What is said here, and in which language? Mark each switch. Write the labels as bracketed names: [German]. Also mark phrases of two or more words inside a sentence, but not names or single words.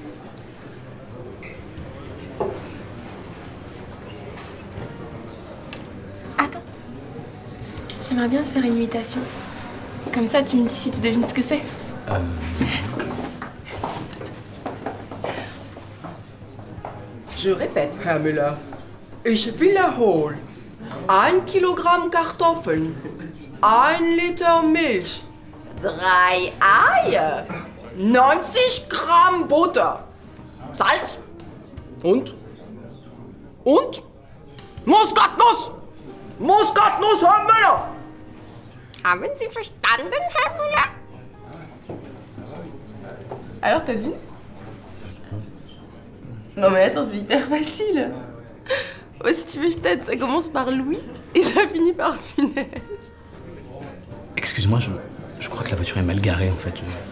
[French] Attends. J'aimerais bien te faire une imitation. Comme ça, tu me dis si tu devines ce que c'est. Je répète, [German] Herr Müller. Ich wiederhole. 1 Kilogramm Kartoffeln. 1 Liter Milch. 3 Eier. 90 Gramm Butter. Salz. Und? Muskatnuss! Muskatnuss, Herr Müller! Haben Sie verstanden, Herr Müller? [French] Alors, t'as deviné? Non mais attends, c'est hyper facile. Oh, si tu veux, je t'aide. Ça commence par Louis et ça finit par Funès. Excuse-moi, je crois que la voiture est mal garée en fait.